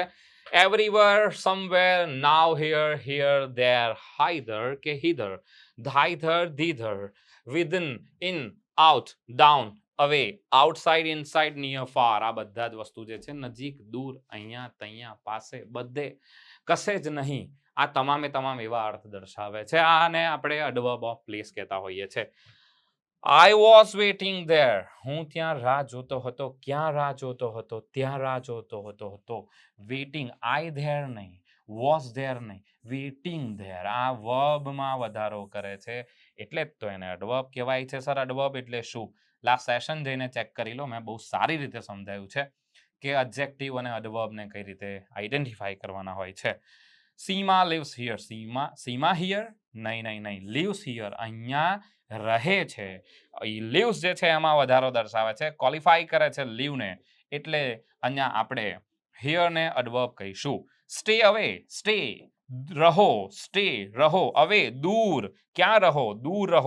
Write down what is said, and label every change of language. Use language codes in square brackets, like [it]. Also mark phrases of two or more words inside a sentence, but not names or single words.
[en] everywhere, somewhere, now, here, there, hither કે hither, thither, thither, within, in, out, down, away, outside, inside, near, far. [gu] આ બધા જ વસ્તુ જે છે નજીક, દૂર, અહીંયા, તઅહીંયા, પાસે, બધે, કશે જ નહીં. આ તમામે તમામ એવા અર્થ દર્શાવે છે. આને આપણે [en] adverb of place [gu] કહેતા હોઈએ છીએ. [en] I was waiting there. [gu] હું ત્યાં રાહ જોતો હતો. ક્યાં રાહ જોતો હતો? ત્યાં રાહ જોતો હતો. વેઇટિંગ, [en] I there નહીં, was there નહીં, waiting there. [gu] આ વર્બમાં વધારો કરે છે એટલે જ તો એને એડવર્બ કહેવાય છે. સર એડવર્બ એટલે શું? [en] last session [gu] જઈને ચેક કરી લો, મેં બહુ સારી રીતે સમજાવ્યું છે કે એડજેક્ટિવ અને એડવર્બને કઈ રીતે આઈડેન્ટિફાઈ કરવાના હોય છે. [en] સીમા lives here. [gu] સીમા હિયર? નહીં. [en] lives here, [gu] અહીંયા રહે છે. lives જે છે એમાં વધારો દર્શાવે છે. ક્વોલિફાઈ કરે છે live ને, એટલે અહીંયા આપણે here ને એડવર્બ કહીશું. [en] stay away, stay રહો. [gu] અવે દૂર, ક્યાં રહો? દૂર રહો.